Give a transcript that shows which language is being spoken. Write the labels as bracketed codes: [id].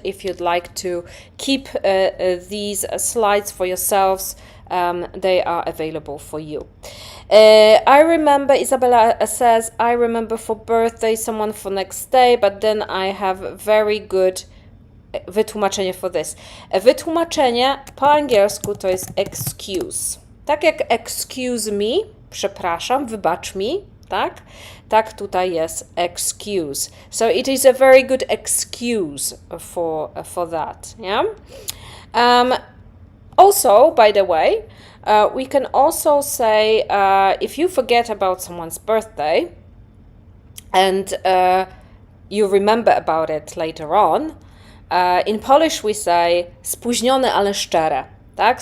[en] If you'd like to keep these slides for yourselves, they are available for you. I remember, Isabella says, I remember for birthday, someone for next day, but then I have very good wytłumaczenie for this. [pl] Wytłumaczenie po angielsku to jest excuse. Tak jak [en] excuse me, [pl] przepraszam, wybacz mi, tak? Tak tutaj jest excuse. [en] So it is a very good excuse for that, yeah? Also, by the way, we can also say, if you forget about someone's birthday and you remember about it later on, in Polish we say [pl] spóźnione, ale szczere, [en] tak?